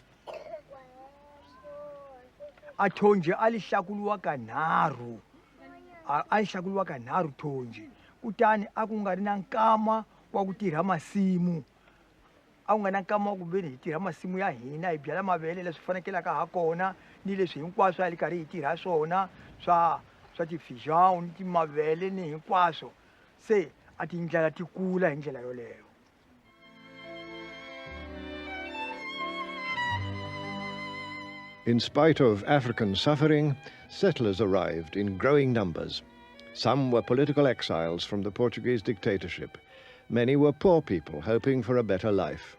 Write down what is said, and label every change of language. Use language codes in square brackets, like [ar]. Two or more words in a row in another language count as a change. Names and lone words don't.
[ts] a li hlakuriwa kanharhu a li hlakuriwa kanharhu thonji kutani a ku nga ri na nkama wa ku tirha masimu a ku nga na nkama wa ku veni hi tirha masimu ya hina hi byala mavele leswi fanekelaka ha kona ni leswi hinkwaswo a li karhi hi tirha swona swa ti-feijão ni timavele ni hinkwaswo se a tindlela ti kula hi ndlela yoleyo. [en] In spite of African suffering, settlers arrived in growing numbers. Some were political exiles from the Portuguese dictatorship. Many were poor people hoping for a better life.